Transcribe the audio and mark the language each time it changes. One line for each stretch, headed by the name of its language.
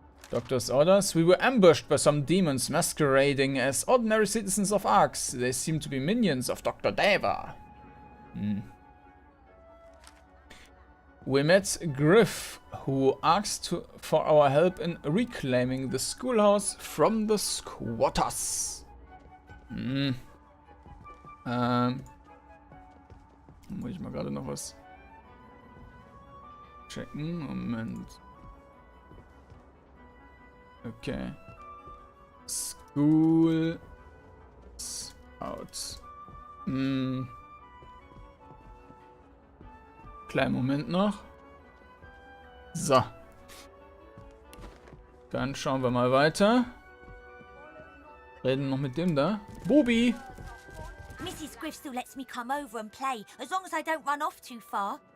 English: Doctor's orders. We were ambushed by some demons masquerading as ordinary citizens of Arx. They seem to be minions of Dr. Deva. We met Griff, who asked for our help in reclaiming the schoolhouse from the squatters.
German: Muss ich mal gerade noch was checken? Moment.
English: Okay. School out.
German: Kleinen Moment noch. So. Dann schauen wir mal weiter. Reden noch mit dem da. Bubi!
English: Mrs. Griff still lets me come over and play, as long as I don't run off too far.